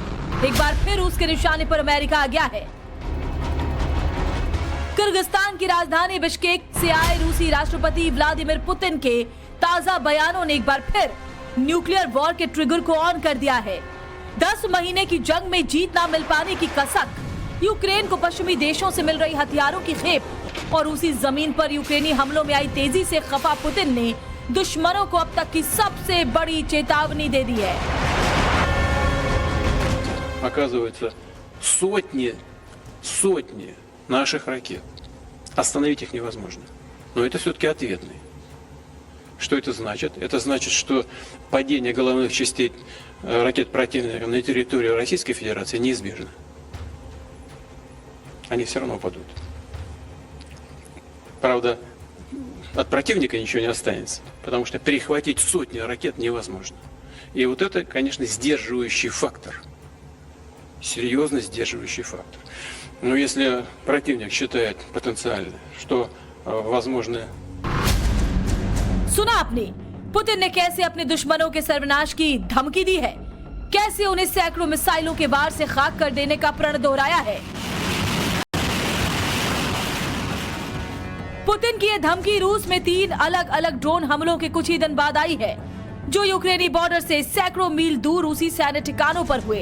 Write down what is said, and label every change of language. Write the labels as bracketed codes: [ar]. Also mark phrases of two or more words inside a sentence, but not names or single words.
[hi] एक बार फिर उसके निशाने पर अमेरिका आ गया है। किर्गिस्तान की राजधानी बिश्केक से आए रूसी राष्ट्रपति व्लादिमीर पुतिन के ताजा बयानों ने एक बार फिर [en] nuclear war [hi] के ट्रिगर को ऑन कर दिया है। 10 महीने की जंग में जीत ना मिल पाने की कसक, यूक्रेन को पश्चिमी देशों से मिल रही हथियारों की खेप और रूसी जमीन पर यूक्रेनी हमलों में आई तेजी से खफा पुतिन ने दुश्मनों को अब तक की सबसे बड़ी चेतावनी दे दी है। [ru] Оказывается, сотни наших ракет. Остановить их невозможно. Но это все-таки ответные. Что это значит? Это значит, что падение головных частей ракет противника на территории Российской Федерации неизбежно. Они все равно упадут. Правда, от противника ничего не останется, потому что перехватить сотни ракет невозможно. И вот это, конечно, сдерживающий фактор. Серьезно сдерживающий фактор. Но если противник считает потенциально, что возможно... [hi] सुना आपने पुतिन ने कैसे अपने दुश्मनों के सर्वनाश की धमकी दी है, कैसे उन्हें सैकड़ों मिसाइलों के वार से खाक कर देने का प्रण दोहराया है। पुतिन की यह धमकी रूस में 3 अलग अलग ड्रोन हमलों के कुछ ही दिन बाद आई है, जो यूक्रेनी बॉर्डर से सैकड़ों मील दूर रूसी सैन्य ठिकानों पर हुए।